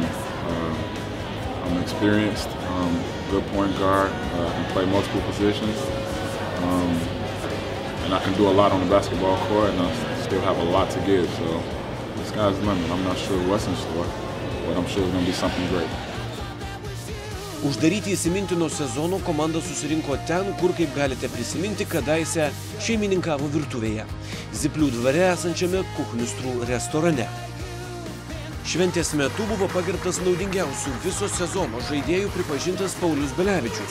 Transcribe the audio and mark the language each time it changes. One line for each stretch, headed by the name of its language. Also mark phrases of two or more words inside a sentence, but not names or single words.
English: I'm experienced, good point guard, I can play multiple positions. And I can do a lot on the basketball court, and I still have a lot to give. So the sky's the limit. I'm not sure what's in store, but I'm sure it's going to be something great.
Lithuanian: Uždaryti įsimintino sezono komanda susirinko ten, kur, kaip galite prisiminti, kadaise šeimininkavo virtuvėje, Ziplių dvare esančiame Kuchmistrų restorane. Šventės metu buvo pagerbtas naudingiausių viso sezono žaidėjų pripažintas Paulius Belevičius.